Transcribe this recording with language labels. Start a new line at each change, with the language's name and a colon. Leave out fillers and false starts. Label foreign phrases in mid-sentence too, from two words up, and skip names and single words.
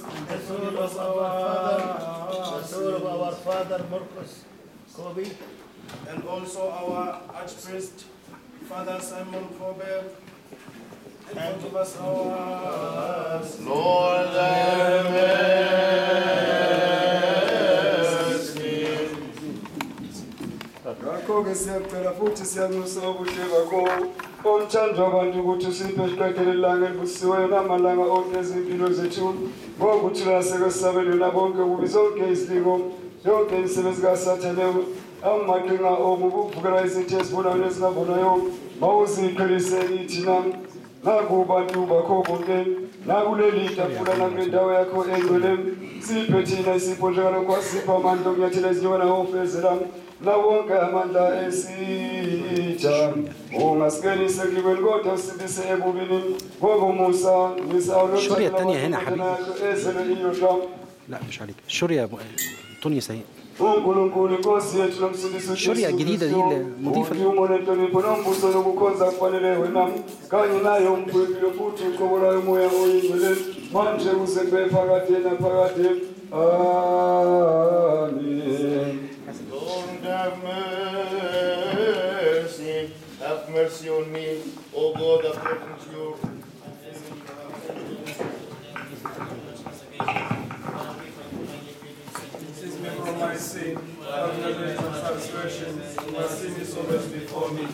English: the soul of our Father Marcos Kobe, and also our Archpriest, Father Simon Kobe, and forgive us our Lord, have mercy.
Zulu: Ngakho-ke siyacela futhi siyanxusa ubuhle bakho omthando abantu ukuthi usiphe isiqedele ilanga elibusiweyo namalanga onke ezimpilo zethu ngokuthi laseke sisabelwe nabonke kubi zonke izilingo yonke imisebenzi kasathane amaqhinga okuvukela izinto ezibonayo nezingabonayo mawuziqhelise thina nakubantu bakho bonke nakuleli tafula nakule ndawo yakho engcwele siphe thina isipho njengalokho wasipha amandla okunyathela izinyona ofezela nawonke amandla esitsha ungasingenise kulibeni kodwa usindise ebubini ngoba umusa
Arabic: الشورية الثانية هنا حبيبي.
Zulu: ezele iyodwa
Arabic: لا مش عليك الشورية تونس هي
Zulu: uNkulunkulu inkosi yethu nomsindisi
Arabic: الشورية الجديدة دي النظيفة دي.
Zulu: umonenhlonipho nombuso nokukhonza kufanele wena kanye nayo umphefumulo futhi uqobolayo umoya oyingcwele manje kuze kube phakade naphakade.
English: Amen. Lord, have mercy. Have mercy on me, O God, according to your Cleanse me from my sin, have mercy on transgression, my sin is always before me.